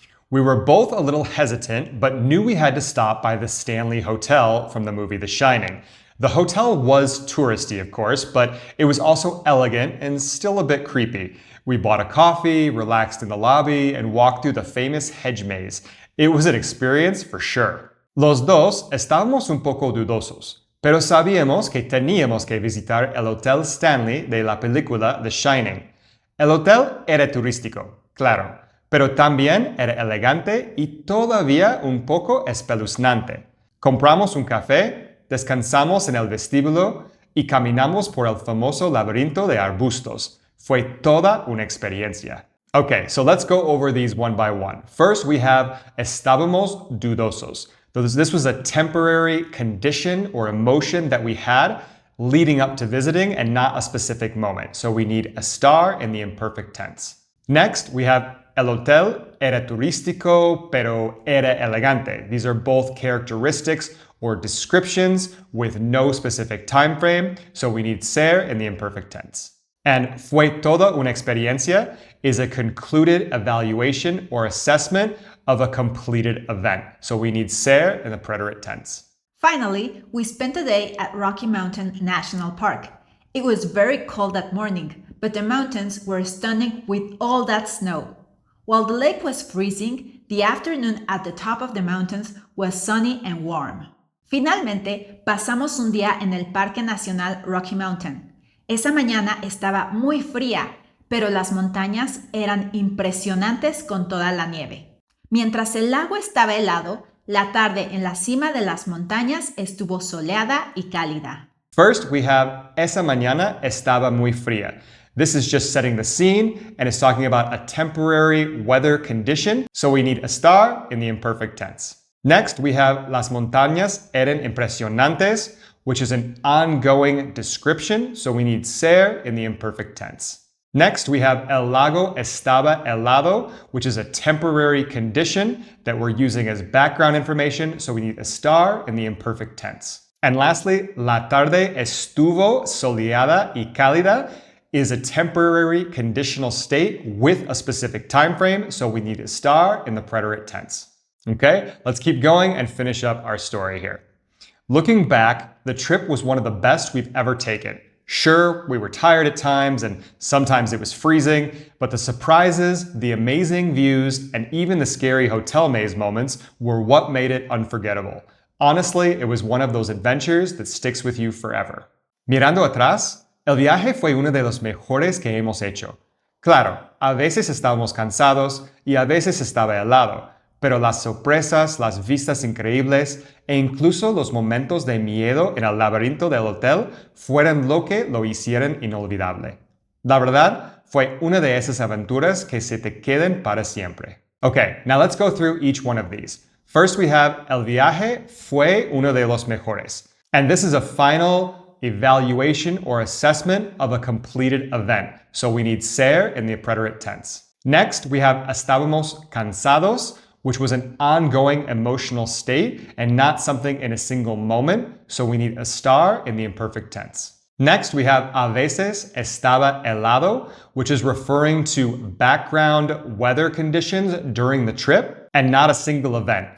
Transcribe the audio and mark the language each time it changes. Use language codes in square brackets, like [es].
[en] We were both a little hesitant, but knew we had to stop by the Stanley Hotel from the movie The Shining. The hotel was touristy, of course, but it was also elegant and still a bit creepy. We bought a coffee, relaxed in the lobby, and walked through the famous hedge maze. It was an experience for sure. [es] Los dos estábamos un poco dudosos, pero sabíamos que teníamos que visitar el Hotel Stanley de la película The Shining. El hotel era turístico, claro, pero también era elegante y todavía un poco espeluznante. Compramos un café, descansamos en el vestíbulo y caminamos por el famoso laberinto de arbustos. Fue toda una experiencia. [en] Okay, so let's go over these one by one. First, we have [es] estábamos dudosos. [en] This was a temporary condition or emotion that we had leading up to visiting and not a specific moment. So we need estar in the imperfect tense. Next, we have [es] el hotel era turístico, pero era elegante. [en] These are both characteristics or descriptions with no specific time frame, so we need ser in the imperfect tense. And [es] fue toda una experiencia [en] is a concluded evaluation or assessment of a completed event. So we need ser in the preterite tense. Finally, we spent a day at Rocky Mountain National Park. It was very cold that morning, but the mountains were stunning with all that snow. While the lake was freezing, the afternoon at the top of the mountains was sunny and warm. [es] Finalmente, pasamos un día en el Parque Nacional Rocky Mountain. Esa mañana estaba muy fría, pero las montañas eran impresionantes con toda la nieve. Mientras el lago estaba helado, la tarde en la cima de las montañas estuvo soleada y cálida. [en] First, we have [es] esa mañana estaba muy fría. [en] This is just setting the scene and it's talking about a temporary weather condition, so we need estar in the imperfect tense. Next, we have [es] las montañas eran impresionantes, [en] which is an ongoing description, so we need ser in the imperfect tense. Next, we have [es] el lago estaba helado, [en] which is a temporary condition that we're using as background information, so we need estar in the imperfect tense. And lastly, [es] la tarde estuvo soleada y cálida [en] is a temporary conditional state with a specific time frame, so we need estar in the preterite tense. Okay, let's keep going and finish up our story here. Looking back, the trip was one of the best we've ever taken. Sure, we were tired at times and sometimes it was freezing, but the surprises, the amazing views, and even the scary hotel maze moments were what made it unforgettable. Honestly, it was one of those adventures that sticks with you forever. [es] Mirando atrás, el viaje fue uno de los mejores que hemos hecho. Claro, a veces estábamos cansados y a veces estaba helado, pero las sorpresas, las vistas increíbles e incluso los momentos de miedo en el laberinto del hotel fueron lo que lo hicieron inolvidable. La verdad, fue una de esas aventuras que se te queden para siempre. [en] Okay, now let's go through each one of these. First we have [es] el viaje fue uno de los mejores. [en] And this is a final evaluation or assessment of a completed event. So we need ser in the preterite tense. Next, we have [es] estábamos cansados, [en] which was an ongoing emotional state and not something in a single moment. So we need estar in the imperfect tense. Next, we have [es] a veces estaba helado, [en] which is referring to background weather conditions during the trip and not a single event.